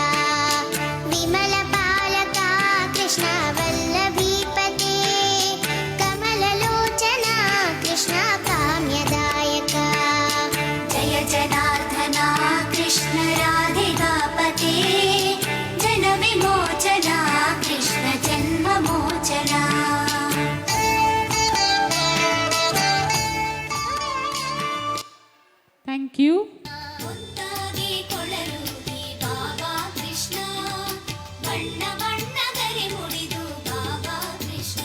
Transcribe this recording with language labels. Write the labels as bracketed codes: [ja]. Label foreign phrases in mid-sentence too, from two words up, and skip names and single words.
[sa] विमलपालका कृष्ण वल्लभीपते कमललोचना कृष्ण काम्यदायका. जय जनार्दन कृष्ण राधिकापते जनविमोचन कृष्ण जन्ममोचन. [en] thank you. [kn] ಮುದ್ದಾಗಿ ಕೊಳಲೂದಿ ಬಾಬಾ ಕೃಷ್ಣ ಬಣ್ಣ ಬಣ್ಣಗರಿ ಮುಡಿದು ಬಾಬಾ ಕೃಷ್ಣ.